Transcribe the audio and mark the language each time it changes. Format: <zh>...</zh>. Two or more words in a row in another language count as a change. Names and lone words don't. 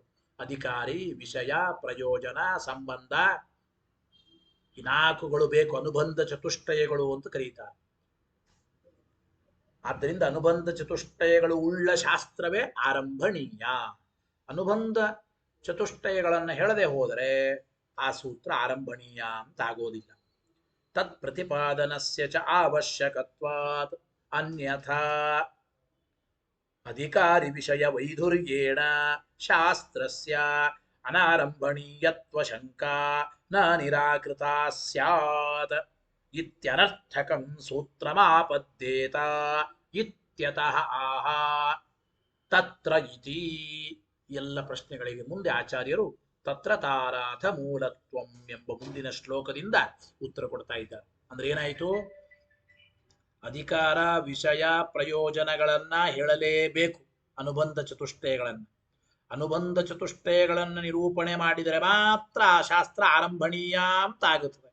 <kn>ಅಧಿಕಾರಿ ವಿಷಯ ಪ್ರಯೋಜನ ಸಂಬಂಧ ಈ ನಾಲ್ಕುಗಳು ಬೇಕು, ಅನುಬಂಧ ಚತುಷ್ಟಯಗಳು ಅಂತ ಕರೀತಾರೆ. ಆದ್ದರಿಂದ ಅನುಬಂಧ ಚತುಷ್ಟಯಗಳು ಉಳ್ಳ ಶಾಸ್ತ್ರವೇ ಆರಂಭಣೀಯ. ಅನುಬಂಧ ಚತುಷ್ಟಯಗಳನ್ನು ಹೇಳದೆ ಹೋದರೆ ಆ ಸೂತ್ರ ಆರಂಭಣೀಯ ಅಂತ ಆಗೋದಿಲ್ಲ.</kn> <sa>ತತ್ ಪ್ರತಿಪಾದನಸ್ಯ ಚ ಅವಶ್ಯಕತ್ವಾತ್ ಅನ್ಯಥಾ ಅಧಿಕಾರಿ ವಿಷಯ ವೈಧುರ್ಯೇಣ ಶಾಸ್ತ್ರಸ್ಯ ಅನಾರಂಭಣೀಯತ್ವ ಶಂಕಾ ನ ನಿರಾಕೃತ ಸ್ಯಾತ್ ಇತ್ಯನರ್ಥಕಂ ಸೂತ್ರಮಾಪದ್ಯೇತ ಇತ್ಯತಃ ಆಹ ತತ್ರ ಇತಿ.</sa> <kn>ಎಲ್ಲ ಪ್ರಶ್ನೆಗಳಿಗೆ ಮುಂದೆ ಆಚಾರ್ಯರು</kn> <sa>ತತ್ರ ತಾರಾಥ ಮೂಲತ್ವಂ</sa> <kn>ಎಂಬ ಮುಂದಿನ ಶ್ಲೋಕದಿಂದ ಉತ್ತರ ಕೊಡ್ತಾ ಇದ್ದಾರೆ. ಅಂದ್ರೆ ಏನಾಯಿತು? ಅಧಿಕಾರ ವಿಷಯ ಪ್ರಯೋಜನಗಳನ್ನ ಹೇಳಲೇಬೇಕು. ಅನುಬಂಧ ಚತುಷ್ಟಯಗಳನ್ನು ನಿರೂಪಣೆ ಮಾಡಿದರೆ ಮಾತ್ರ ಆ ಶಾಸ್ತ್ರ ಆರಂಭಣೀಯ ಅಂತ ಆಗುತ್ತದೆ.</kn>